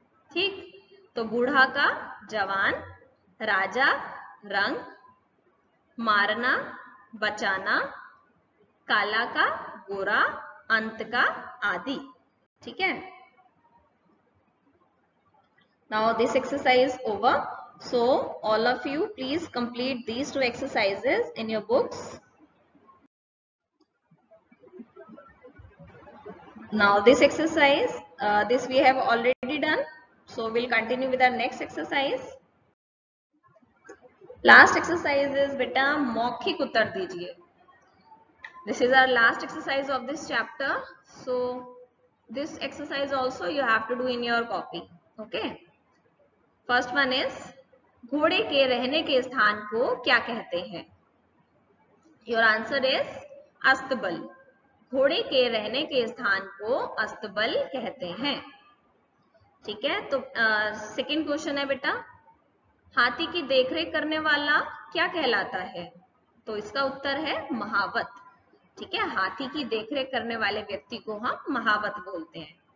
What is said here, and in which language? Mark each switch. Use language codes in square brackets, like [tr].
[hi] ठीक, तो बूढ़ा का जवान, राजा रंग, मारना बचाना, काला का गोरा, अंत का आदि। [en] ठीक है, now this exercise over. So all of you please complete these two exercises in your books. Now this exercise, this we have already done. So we'll continue with our next exercise. Last exercise is beta [hi] मौखिक उत्तर दीजिए. [en] This is our last exercise of this chapter. So this exercise also you have to do in your copy. Okay. First one is [hi] घोड़े के रहने के स्थान को क्या कहते हैं? [en] Your answer is अस्तबल. [hi] घोड़े के रहने के स्थान को अस्तबल कहते हैं. ठीक है, तो सेकंड क्वेश्चन है बेटा, हाथी की देखरेख करने वाला क्या कहलाता है? तो इसका उत्तर है महावत. ठीक है, हाथी की देखरेख करने वाले व्यक्ति को हम महावत बोलते हैं.